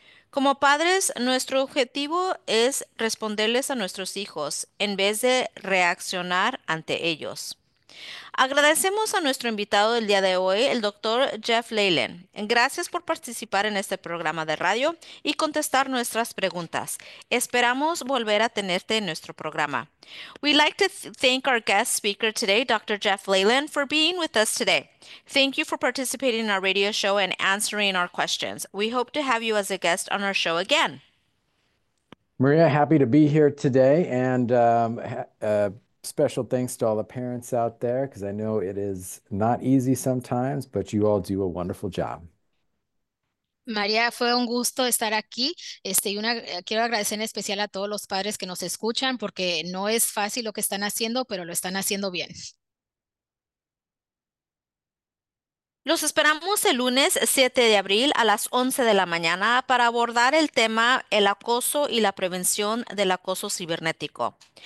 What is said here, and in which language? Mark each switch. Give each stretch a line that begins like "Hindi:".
Spanish: Como padres, nuestro objetivo es responderles a nuestros hijos en vez de reaccionar ante ellos. Agradecemos a nuestro invitado del día de hoy, el doctor Jeff Leyland. Gracias por participar en este programa de radio y contestar nuestras preguntas. Esperamos volver a tenerte en nuestro programa.
English: We'd like to th thank our guest speaker today, Dr. Jeff Leyland, for being with us today. Thank you for participating in our radio show and answering our questions. We hope to have you as a guest on our show again. Maria, happy to be here today. And special thanks to all the parents out there, because I know it is not easy sometimes, but you all do a wonderful job.
Spanish: María, fue un gusto estar aquí. Quiero agradecer en especial a todos los padres que nos escuchan, porque no es fácil lo que están haciendo, pero lo están haciendo bien. Los esperamos el lunes 7 de abril a las 11 de la mañana para abordar el tema el acoso y la prevención del acoso cibernético.